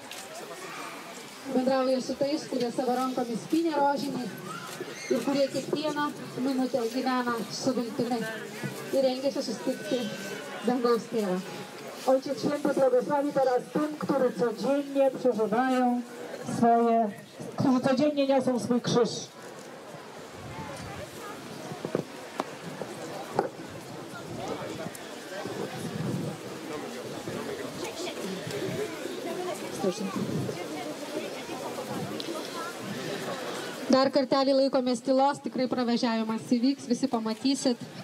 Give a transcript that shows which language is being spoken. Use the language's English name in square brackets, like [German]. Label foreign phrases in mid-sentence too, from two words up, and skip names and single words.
[Lithuanian] Bendrauja su tais, kurie savo rankomis pynė rožinį ir kurie kiekvieną minutę gyvena su viltimi i rengiasi susitikti dangaus tėvą. [Polish] Ojciec Święty błogosławi teraz tym, którzy codziennie niosą swój krzyż. [Lithuanian] Dar kartelį laikomės tylos, tikrai pravažiavimas įvyks, visi pamatysit.